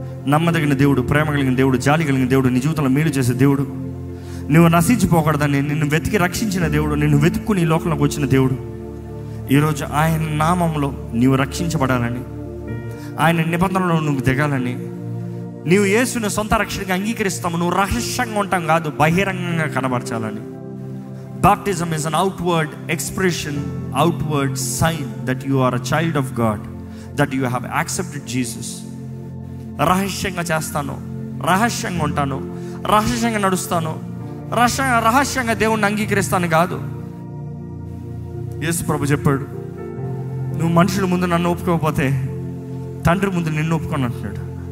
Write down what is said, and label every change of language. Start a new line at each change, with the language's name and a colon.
Telugu: నమ్మదగిన దేవుడు, ప్రేమ కలిగిన దేవుడు, జాలి కలిగిన దేవుడు, నీ జీవితంలో మేలు చేసే దేవుడు, నువ్వు నశించిపోకూడదని నిన్ను వెతికి రక్షించిన దేవుడు, నిన్ను వెతుక్కుని ఈ లోకంలోకి వచ్చిన దేవుడు, ఈరోజు ఆయన నామంలో నీవు రక్షించబడాలని, ఆయన నిబంధనలో నువ్వు దిగాలని, నీవు యేసుని సొంత రక్షణగా అంగీకరిస్తాము. నువ్వు రహస్యంగా ఉంటాం కాదు, బహిరంగంగా కనబరచాలని.
English: Baptism is an outward expression, outward sign that you are a child of God, that you have accepted Jesus.
Telugu: రహస్యంగా చేస్తాను, రహస్యంగా ఉంటాను, రహస్యంగా నడుస్తాను, రహస్యంగా దేవుణ్ణి అంగీకరిస్తాను కాదు. యేసు ప్రభు చెప్పాడు, నువ్వు మనుషుల ముందు నన్ను ఒప్పుకోకపోతే తండ్రి ముందు నిన్ను ఒప్పుకొని అంటున్నాడు.